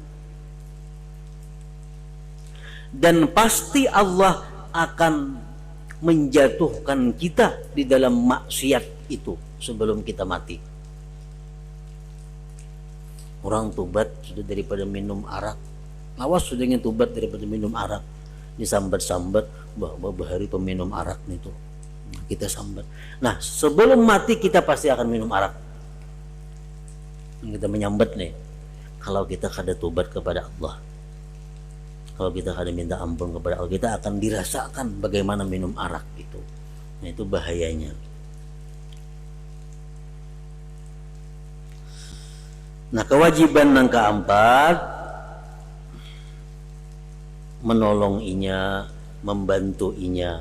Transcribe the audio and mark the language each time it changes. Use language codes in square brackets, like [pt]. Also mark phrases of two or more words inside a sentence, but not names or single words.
[id] Dan pasti Allah akan menjatuhkan kita di dalam maksiat itu sebelum kita mati. Orang tobat sudah daripada minum arak. Awas sudah ingin tobat daripada minum arak. Disambat-sambat, bahari peminum arak itu. Kita sambat. Nah, sebelum mati kita pasti akan minum arak. Kita menyambat nih. Kalau kita kada tobat kepada Allah, kalau kita kada minta ampun kepada Allah, kita akan dirasakan bagaimana minum arak itu. Nah, itu bahayanya. Nah, kewajiban yang keempat, menolong inya, membantu inya.